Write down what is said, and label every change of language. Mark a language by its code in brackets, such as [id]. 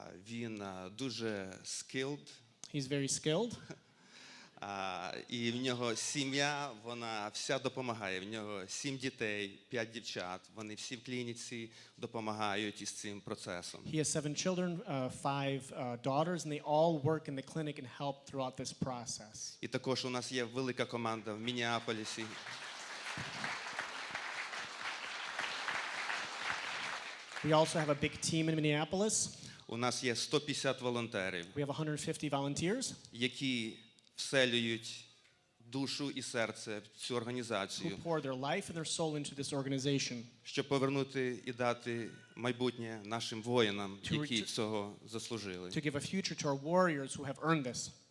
[uk] Він дуже skilled, [en] He's very skilled. [uk] і в нього сім'я, вона вся допомагає. В нього 7 дітей, 5 дівчат. Вони всі в клініці допомагають із цим процесом. [en] He has 7 children, 5 daughters, and they all work in the clinic and help throughout this process. [uk] І також у нас є велика команда в Міннеаполісі. [en] We also have a big team in Minneapolis. [uk] У нас є 150 волонтерів, [en] We have 150 volunteers [uk] які вселюють душу і серце в цю [en] who [uk] організацію, [en] pour their life and their soul into this organization [uk] щоб повернути і дати майбутнє нашим воїнам, які цього заслужили. [en] to give a future to our warriors who have earned this.